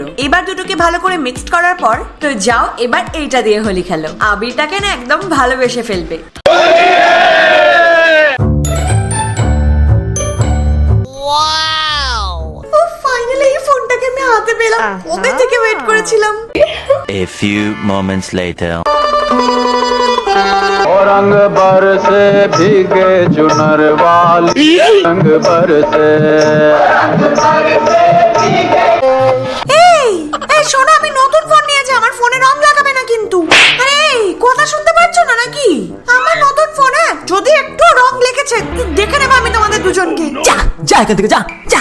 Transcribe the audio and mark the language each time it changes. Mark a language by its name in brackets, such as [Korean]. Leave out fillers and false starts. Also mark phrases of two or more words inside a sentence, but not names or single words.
[Bangla] এবার দুটোকে ভালো করে মিক্সড করার পর তো যাও, এবার এইটা দিয়ে হোলি খেলো। আবিরটাকে না একদম ভালোবেসে ফেলবে। ও ফাইনালি এই ফোনটাকে আমি হাতে পেলাম। ওদের থেকে ওয়েট করেছিলাম। [English] A few moments later. [Hindi] रंग बरसे भीगे चुनर वाली रंग बरसे [Bangla] এই এই শোনো, আমি নতুন ফোন নিয়েছি, আমার ফোনে রং লাগাবে না কিন্তু। আরে এই কথা শুনতে পাচ্ছ না নাকি? আমার নতুন ফোনে যদি একটু রং লেগেছে দেখে নেবো আমি তোমাদের দুজনকে। যা যা এখান থেকে, যা যা।